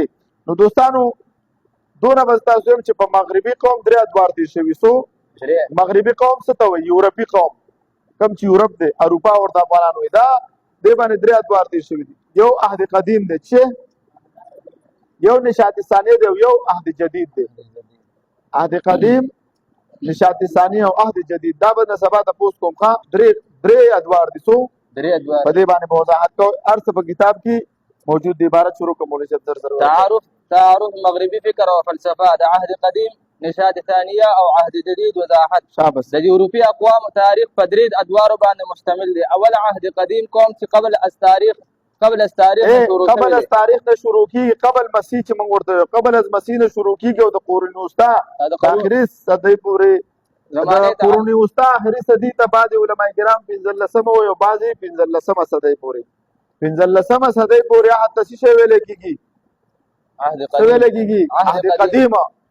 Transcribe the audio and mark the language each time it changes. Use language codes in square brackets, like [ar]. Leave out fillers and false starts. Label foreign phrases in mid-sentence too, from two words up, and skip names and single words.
[ps] نو دوستانو دونه به تاسو وایم چې په مغربي قوم درې ادوار تېر شوي. څو مغربي قوم څه ته وایي؟ یورپي قوم، کوم چې یورپ دی، اروپا ورته افغانان وایي. دا دې باندې درې ادوار تېر شوي دي. یو عهد قدیم دی چې یو نشاط ثانیه دی او یو عهد جدید دی. عهد قدیم، نشاط ثانیه او عهد جدید. دا به نه سبا تپوس کوم درې ادوار دي. څو درې ادوار؟ په دې باندې به وضاحت کوو. هر څه په کتاب کې موجود دی. عبارت شروع کوم مولوي صاحب سره. تعارف مغربي فکر او فلسفه د عهد قدیم، نشاط ثانیه او عهد جدید وضاحت. شابس. د یورپي اقوام تاریخ په درې ادوارو باندې مشتمل دی. اول عهد قدیم قوم چې قبل از تاریخ نه شروع کیږي. قبل مسیح چې موږ ورته قبل از مسیح نه شروع کیږي او د قرون وسطا اخري صدۍ پورې قرون وسطا اخري صدۍ ته بعضې علما کرام 15مه وایي او بعضې 15مه صدۍ پورې 15مه صدۍ پورې عهد ته څه شی ویلی کېږي؟ څه ویلی کېږي؟ عهد قدیمه.